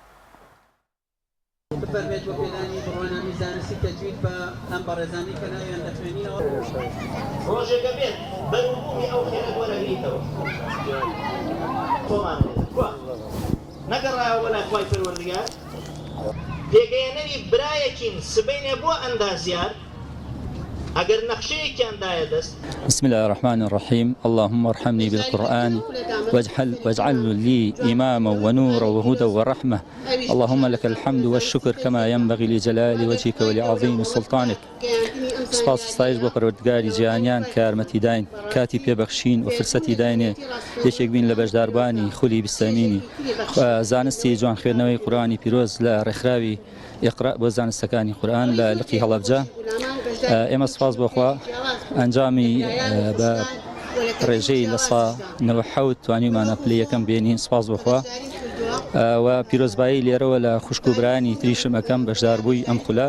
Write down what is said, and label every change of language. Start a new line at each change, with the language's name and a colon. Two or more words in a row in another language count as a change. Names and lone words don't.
Central Kurdish: بفرمێت بۆ پێدانی بڕۆنامی زانستی تەجوید بە ئەم بەڕێزانی کە ناویان دەخوێنینەوە ڕۆژێکە بێت بەروبوومی ئەو خێرە وەرەگریتەوە خۆمان نەگەڕایەوە لای خوای پەروەردگار پێگەیەنەری برایەکین سبەینێ بۆ ئەندازیار ئەگەر نەخشەیەکیان دایە دەست
Arabic: بسم الله الرحمن الرحيم اللهم ارحمني بالقرآن واجعل لي إماما ونورا وهدى ورحمة اللهم لك الحمد والشكر كما ينبغي لجلال وجهك ولعظيم سلطانك
Central Kurdish: سپاس ستایش بۆ پەروەردگاری جیهانیان کە یارمەتی داین کاتی پێبەخشین و فرسەتی داینێ یەکێک بین لە بەشداربانی خولی بیستەمینی زانستی جوانخوێندنەوەی قورئانی پیرۆز لە ڕێکخراوی ئیقرا بۆ زانستەکانی قورئان لە لقی هەڵەبجە ئێمە سپاس بۆخوا ئەنجامی بە ڕێژەی لە سا 97 توانیمانە پلەی یەکەم بێنین سپاس بۆخوا و پیرۆزبایی لێرەوە لە خوشکوبرانی تریشم ئەەکەم بەشداربووی ئەم خولە